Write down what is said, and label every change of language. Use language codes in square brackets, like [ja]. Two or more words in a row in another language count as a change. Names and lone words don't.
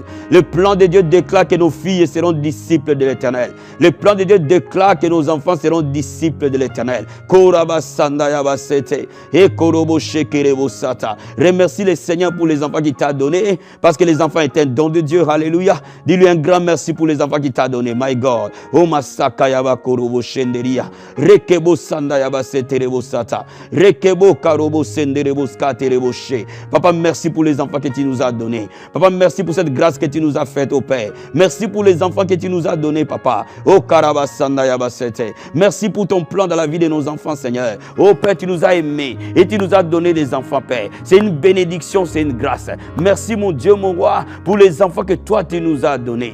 [fr] Le plan de Dieu déclare que nos filles seront disciples de l'Éternel. Le plan de Dieu déclare que nos enfants seront disciples de l'Éternel. Remercie le Seigneur pour les enfants qu'il t'a donnés, parce que les enfants étaient un don de Dieu. Alléluia. Dis-lui un grand merci pour les enfants qu'il t'a donnés. [en] My God. Oh Masaka Yaba Korobo Shenderia. Rekebo Sanda Yaba Seterebo Sata. Rekebo Karobo Senderebo Skaterebo She. [fr] Papa, merci pour les enfants que tu nous as donnés. Papa, merci pour cette grâce que tu nous as faite, oh Père. Merci pour les enfants que tu nous as donnés, Papa. Oh Karaba Sanda Yaba Sete. Merci pour ton plan dans la vie de nos enfants, Seigneur. Oh Père, tu nous as aimés et tu nous as donné des enfants, Père. C'est une bénédiction, c'est une grâce. Merci, mon Dieu, mon roi, pour les enfants que toi tu nous as donnés.